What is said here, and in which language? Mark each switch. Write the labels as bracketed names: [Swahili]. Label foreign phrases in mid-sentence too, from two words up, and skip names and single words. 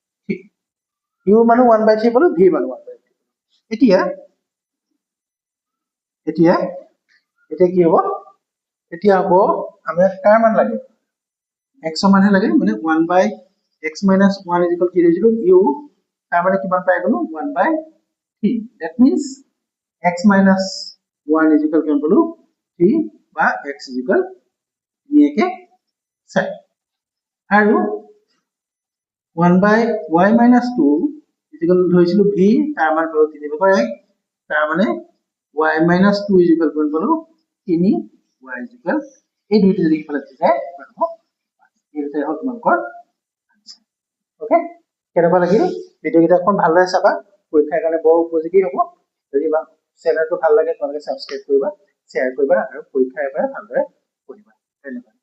[Assamese] 3 u মানে 1 by 3 পালো v মানে 1 by 3 এতিয়া এতিয়া এতিয়া কি হ'ব এতিয়া হ'ব আমি কাৰ মান লাগে x মানহে লাগে মানে [English] 1 by x minus 1 is equal [Assamese] কি হৈছিল u তাৰ মানে কিমান পাই গলো 1 by 3 [English] that means x minus 1 is equal [Assamese] কিমান পালো 3 বা [English] x is equal 3 [Assamese] কে চাই আৰু [English] 1 by y minus 2 is equal [Assamese] ধৰিছিলো v তাৰ মান পালো 3 ভাগৰ 1 তাৰ মানে [English] y minus 2 is equal [Assamese] কিমান পালো 3 [English] y is equal [Assamese] এই দুইটা যদি ইফালে যায় পাবো এইটাই হল তোমালোকৰ ওকে কেনেকুৱা লাগিল ভিডিঅ' কেইটা ভালদৰে চাবা পৰীক্ষাৰ কাৰণে বৰ উপযোগী হ'ব যদি বা চেনেলটো ভাল লাগে তোমালোকে সাবস্ক্ৰাইব কৰিবা শ্বেয়াৰ কৰিবা আৰু পৰীক্ষাৰ বাবে ভালদৰে পঢ়িবা ধন্যবাদ